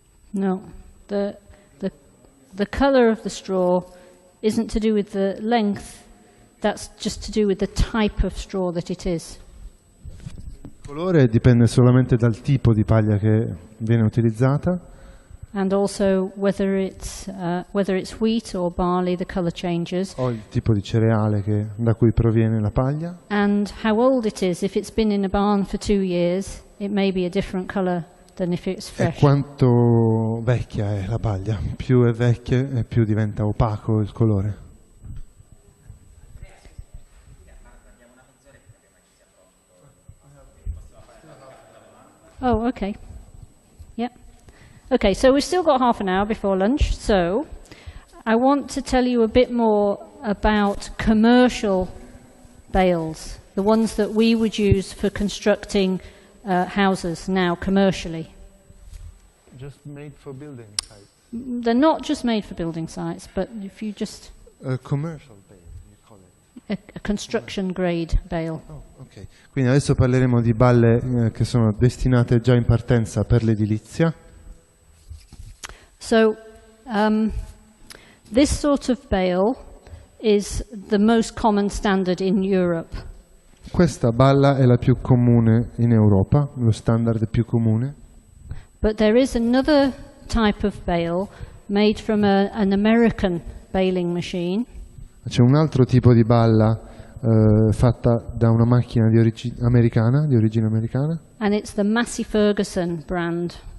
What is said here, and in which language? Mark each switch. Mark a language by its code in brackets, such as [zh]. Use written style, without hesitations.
[en] No, the color of the straw isn't to do with the length, that's just to do with the type of straw that it is. [it] Il colore dipende solamente dal tipo di paglia che viene utilizzata. [en] And also whether it's wheat or barley, the color changes. [it] O il tipo di cereale da cui proviene la paglia. [en] And how old it is. If it's been in a barn for 2 years, it may be a different color than if it's fresh. [it] E quanto vecchia è la paglia. Più è vecchia e più diventa opaco il colore. [en] Oh, okay. Yeah. Okay, so we've still got half an hour before lunch, so I want to tell you a bit more about commercial bales, the ones that we would use for constructing houses now commercially. Just made for building sites. They're not just made for building sites, but if you just... A commercial bale, you call it. A construction grade bale. Oh, ok. [it] Quindi adesso parleremo di balle che sono destinate già in partenza per l'edilizia. [en] So, this sort of bale is the most common standard in Europe. [it] Questa balla è la più comune in Europa, lo standard più comune. [en] But there is another type of bale made from an American baling machine. [it] C'è un altro tipo di balla fatta da una macchina di origine americana. [en] And it's the Massey Ferguson brand